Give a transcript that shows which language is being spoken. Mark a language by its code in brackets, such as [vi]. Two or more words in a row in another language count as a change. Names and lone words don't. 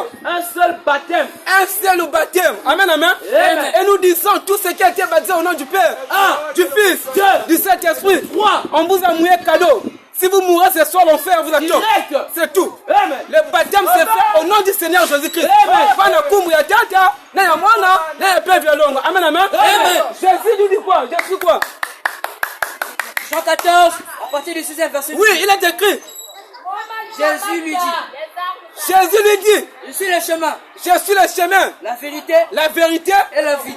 [fr] Un seul baptême. Un seul baptême. Amen, amen. Amen. Et nous disons tout ce qui a été baptisé au nom du Père, du Fils, du Saint-Esprit. On vous a mouillé cadeau. Si vous mourrez ce soir, l'enfer vous attend. Direct. C'est tout. Amen. Le baptême se fait au nom du Seigneur Jésus-Christ. Amen. [ln] Pana kumu ya tata, na ya mwana, na ya père violongo. [fr] Amen, amen. Amen. Jésus nous dit quoi? Jésus quoi? Jean 14, à partir du 6e verset. Oui, il est écrit. Jésus lui dit, Jésus lui dit, je suis le chemin, je suis le chemin, la vérité la vérité. et la vie.